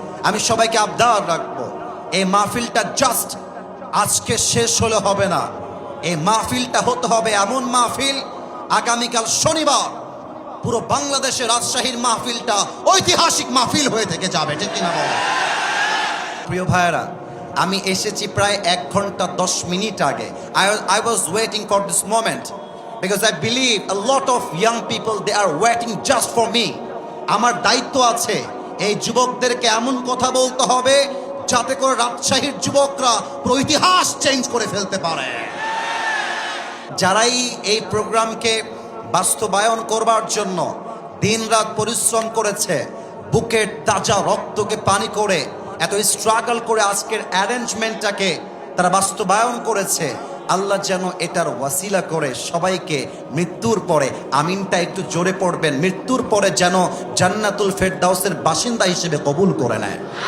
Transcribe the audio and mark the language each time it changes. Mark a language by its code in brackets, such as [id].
[bn] আমি সবাইকে আবদার রাখবো, এই মাহফিলটা জাস্ট আজকে শেষ হলে হবে না, এই মাহফিলটা হতে হবে এমন মাহফিল আগামীকাল শনিবার পুরো বাংলাদেশের রাজশাহীর মাহফিলটা ঐতিহাসিক মাহফিল হয়ে থেকে যাবে, ঠিক কিনা বলো? প্রিয় ভাইয়েরা, আমি এসেছি প্রায় 1 ঘন্টা 10 মিনিট আগে। [en] I was waiting for this moment because I believe a lot of young people, they are waiting just for me. [bn] আমার দায়িত্ব আছে এই যুবকদেরকে এমন কথা বলতে হবে যাতে করে রাজশাহীর যুবকরা পুরো ইতিহাস চেঞ্জ করে ফেলতে পারে। যারাই এই প্রোগ্রামকে বাস্তবায়ন করবার জন্য দিনরাত পরিশ্রম করেছে, বুকের তাজা রক্তকে পানি করে এত স্ট্রাগল করে আজকের অ্যারেঞ্জমেন্টটাকে তারা বাস্তবায়ন করেছে, আল্লাহ যেন এটার ওয়াসিলা করে সবাইকে মৃত্যুর পরে, আমিনটা একটু জোরে পড়বেন, মৃত্যুর পরে যেন জান্নাতুল ফেরদাউসের বাসিন্দা হিসেবে কবুল করে নেয়।